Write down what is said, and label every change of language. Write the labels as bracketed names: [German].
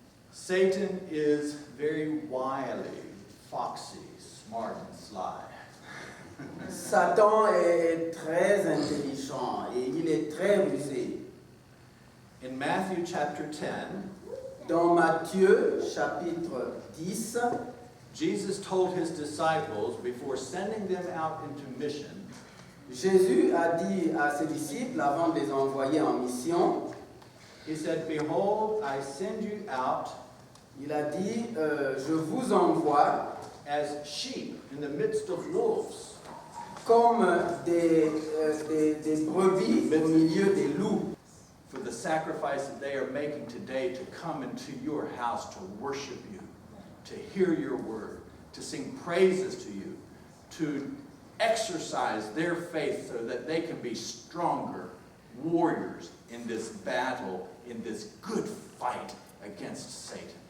[English] Satan is very wily, foxy, smart, and sly. [French] Satan est très intelligent et il est très rusé. [English] In Matthew chapter 10, [French] Dans Matthieu chapitre 10, [English] Jesus told his disciples before sending them out into mission, [French] Jésus a dit à ses disciples avant de les envoyer en mission, [English] he said, "Behold, I send you out [French] il a dit, je vous envoie [English] as sheep in the midst of wolves." [French] comme des brebis au milieu des loups. [English] For the sacrifice that they are making today to come into your house to worship you, to hear your word, to sing praises to you, to exercise their faith so that they can be stronger warriors in this battle, in this good fight against Satan.